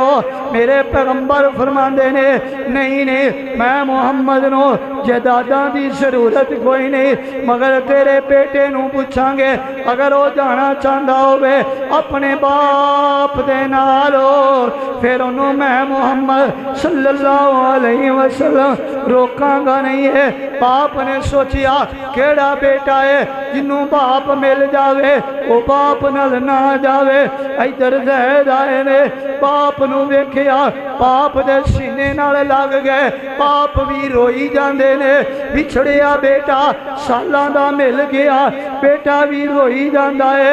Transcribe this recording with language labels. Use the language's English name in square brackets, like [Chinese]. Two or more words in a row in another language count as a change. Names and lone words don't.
[Punjabi] میرے پیغمبر فرماندے نے نہیں نہیں میں محمد نوں جائیداداں دی ضرورت کوئی نہیں، مگر تیرے بیٹے نوں پچھانگے اگر وہ جانا چاہتا ہووے اپنے باپ دے نال فیر انہوں نے میں محمد [Arabic] صلى الله عليه وسلم [Punjabi] روکانگا نہیں ہے. باپ نے سوچیا کیڑا بیٹا ہے جنہوں باپ مل جاوے وہ باپ نال نا جاوے. ادھر زید آئے نے، باپ نوں ویکھیا، باپ دے سینے نال لگ گئے. باپ بھی روئی جاندے نے، بچھڑیا بیٹا سالاں دا مل گیا، بیٹا بھی روئی جاندا ہے.